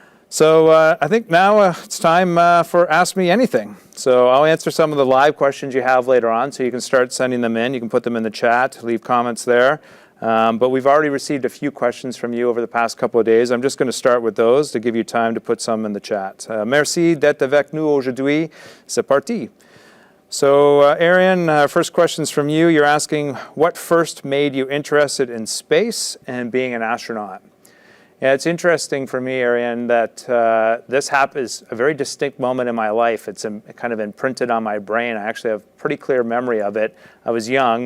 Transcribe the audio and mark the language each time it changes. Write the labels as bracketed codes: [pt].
[en] So I think now it's time for Ask Me Anything. So I'll answer some of the live questions you have later on, so you can start sending them in. You can put them in the chat, leave comments there. But we've already received a few questions from you over the past couple of days. I'm just going to start with those to give you time to put some in the chat. [fr] Merci d'être avec nous aujourd'hui. C'est parti. [en] So Arian, first question's from you. You're asking, what first made you interested in space and being an astronaut? Yeah, it's interesting for me, Arian, that this is a very distinct moment in my life. It's kind of imprinted on my brain. I actually have pretty clear memory of it. I was young.